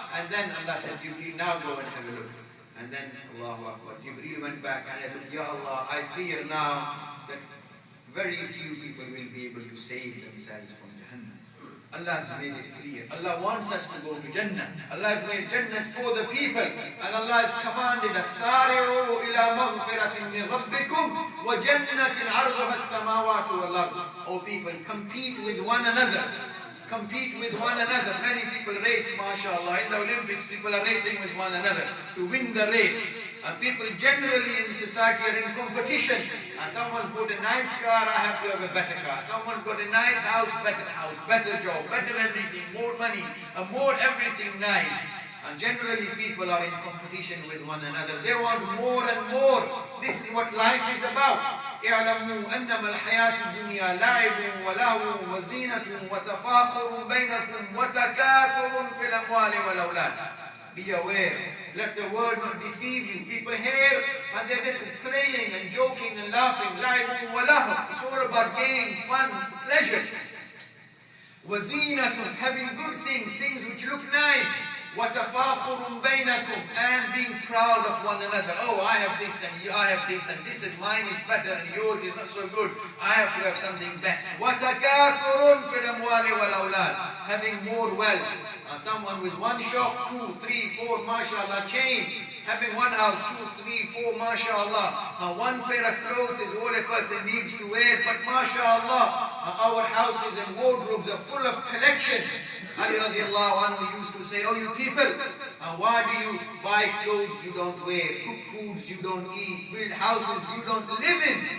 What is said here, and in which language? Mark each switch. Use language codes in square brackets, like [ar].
[en] And then Allah said, Jibreel, now go and have a look. And then, Allahu Akbar, Jibreel went back and said, Ya Allah, I fear now that very few people will be able to save themselves from Jahannam. Allah has made it clear. Allah wants us to go to Jannah. Allah has made Jannah for the people. And Allah has commanded us, [ar] سَارِعُوا إِلَى مَغْفِرَةٍ مِّن رَبِّكُمْ وَجَنَّةٍ عَرْضُهَا السَّمَاوَاتُ وَالْأَرْضُ. [en] O people, compete with one another. Compete with one another. Many people race, mashallah. In the Olympics, people are racing with one another to win the race. And people generally in society are in competition. And someone's got a nice car, I have to have a better car. Someone's got a nice house, better job, better everything, more money, more everything nice. And generally people are in competition with one another. They want more and more. This is what life is about. [ar] اعلموا أنما الحياة الدنيا لعب ولهو وزينة وتفاخر بينكم وتكاثر في الأموال والأولاد. [en] Be aware. Let the world not deceive you. People hear and they're just playing and joking and laughing. [ar] لعب ولهو. [en] It's all about gain, fun, pleasure. [ar] وزينة, [en] having good things, things which look nice. [ar] وَتَفَاخُرٌ بَيْنَكُمْ, [en] and being proud of one another. Oh, I have this and I have this and this is mine is better and yours is not so good. I have to have something best. [ar] وَتَكَاثُرٌ فِي الْأَمْوَالِ وَالْأَوْلَادِ, [en] having more wealth. Someone with one shop, 2, 3, 4, mashallah, chain. Having one house, 2, 3, 4, mashallah. One pair of clothes is all a person needs to wear, but mashallah, our houses and wardrobes are full of collections. Ali radiallahu anhu used to say, oh you people, why do you buy clothes you don't wear, cook foods you don't eat, build houses you don't live in?